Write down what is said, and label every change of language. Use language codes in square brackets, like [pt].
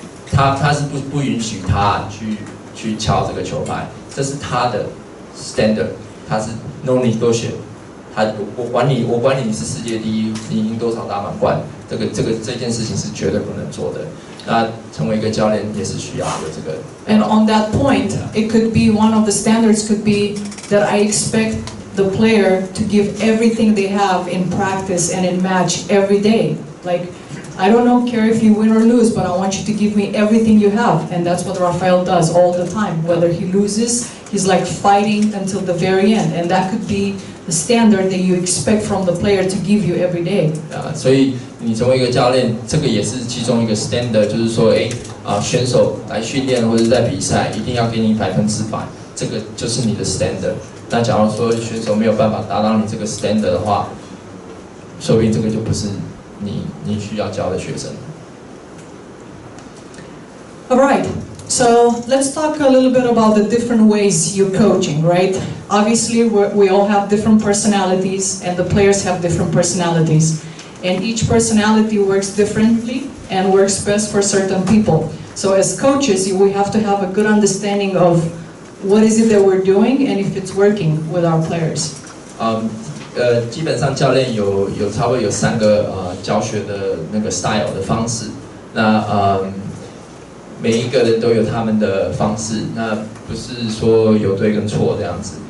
[zh] 他是不允许他去敲这个球拍，这是他的 standard， 他是 [en] no negotiable。 [zh] 我管你是世界第一，你赢多少大满贯，这件事情是绝对不能做的。那成为一个教练也是需要有这个。 [en] And on that point, it could be one of the standards could be that I expect the player to give everything they have in practice and in match every day. Like, I don't care if you win or lose, but I want you to give me everything you have. And that's what Rafael does all the time. Whether he loses, he's like fighting until the very end. And that could be the standard that you expect from the player to give you every day. 所以你成为一个教练，这个也是其中一个 standard， 就是说，选手来训练或者在比赛，一定要给你100%，这个就是你的 standard。那假如说选手没有办法达到你这个 standard 的话，说不定这个就不是你需要教的学生。 All right. So let's talk a little bit about the different ways you're coaching, right? Obviously, we all have different personalities, and the players have different personalities. And each personality works differently and works best for certain people. So as coaches, we have to have a good understanding of what is it that we're doing and if it's working with our players. [zh] 基本上教练差不多有3个教学的那个 style 的方式。那每一个人都有他们的方式，那不是说有对跟错这样子。